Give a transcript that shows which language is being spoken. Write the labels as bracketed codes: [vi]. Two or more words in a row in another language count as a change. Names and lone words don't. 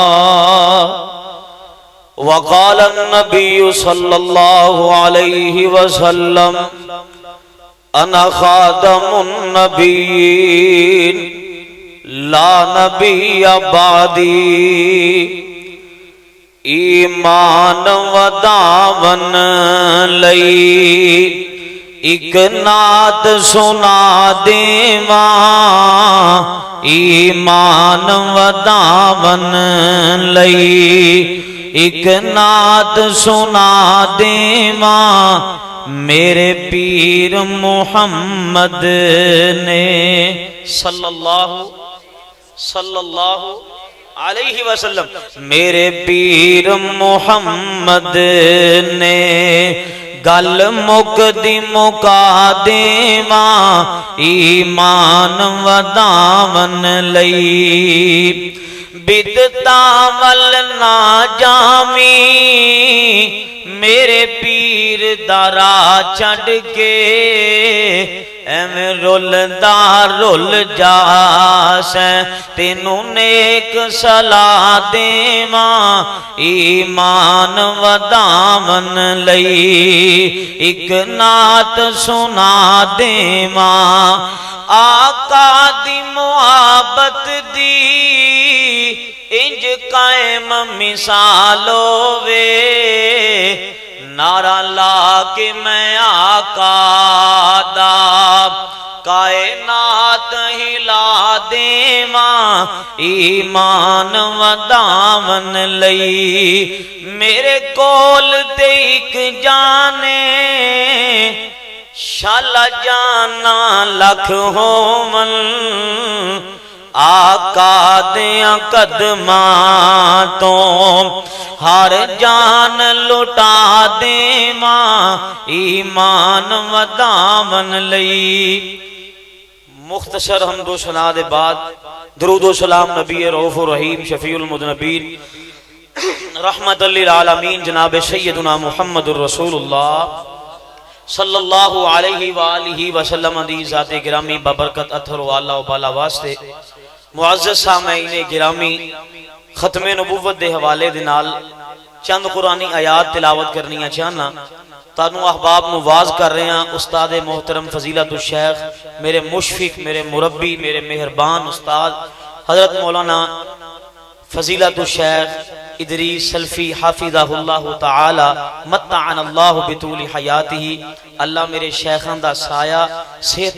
[ar] وقال النبي صلى الله عليه وسلم أنا خاتم النبيين لا نبي بعدي. [pa] ایمان و دامن لئی ایک نعت سنا دیواں ایمان و دامن لئی ایک نعت سنا دیواں میرے پیر محمد نے صلی [ar] اللہ علیہ وسلم [pa] میرے پیر محمد نے گل مک دی مکا دیواں ایمان و دامن لئی بدعتاں ول نہ جامی میرے پیر دا راہ چھڈ کے ایویں رلدا رل جاسیں تینوں نیک صلاح دیواں ایمان و دامن لئی ایک نعت سنا دیواں آقا دی محبت دی انج قائم مثال ہووے نعرہ لا کے میں آقا دا کائنات ہلا دیواں ایمان و دامن لئی میرے کول تے ایک جانے شالا جانا لکھ ہومن آقا دیاں قدماں تو ہر جان لٹا دیواں ایمان و دامن لئی. مختصر حمد و ثنا دے بعد درود و سلام نبی [ar] رؤوف الرحیم شفیع المذنبین رحمت للعالمین [pa] جناب سیدنا [ar] محمد الرسول اللہ صلی اللہ علیہ وآلہ وسلم [pa] دی ذات گرامی ببرکت اثر و اللہ و بالا واسطے معزز سامعین گرامی ختم نبوت دے حوالے دے نال چند قرآنی آیات تلاوت کرنیاں چاہنا تانوں احباب نواز [ur] کر رہے ہیں [pa] استاد محترم [ar] فضیلت الشیخ [pa] میرے مشفق میرے مربی میرے مہربان استاد حضرت مولانا [ar] فضیلت الشیخ [pa] ادریس سلفی [ar] حافظہ اللہ تعالی متعن اللہ بطول حیاتہ اللہ [pa] میرے شیخان دا سایہ صحت